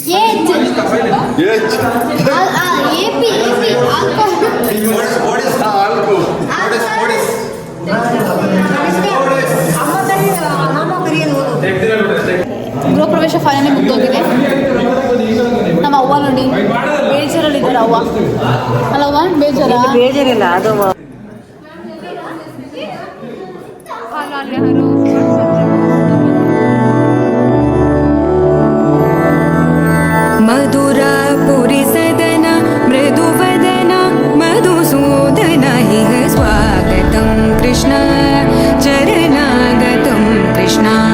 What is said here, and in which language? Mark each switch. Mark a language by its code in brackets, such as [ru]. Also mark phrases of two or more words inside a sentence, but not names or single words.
[kn] ಗೃಹ ಪ್ರವೇಶ ಫೈನಲಿ ಮುಗ್ದೋಗಿದೆ. ನಮ್ಮ ಅವ್ವ ನೋಡಿ ಬೇಜಾರಲ್ಲಿದ್ದಾರೆ ಅವ್ವ. ಅಲ್ಲ ಅವ್ವ, ಬೇಜಾರ? ಬೇಜಾರಿಲ್ಲ, ಅದು [sa] मधुरापुरी सदन मृदुवदन मधुसूदन इह स्वागतं कृष्ण चरणागतं कृष्ण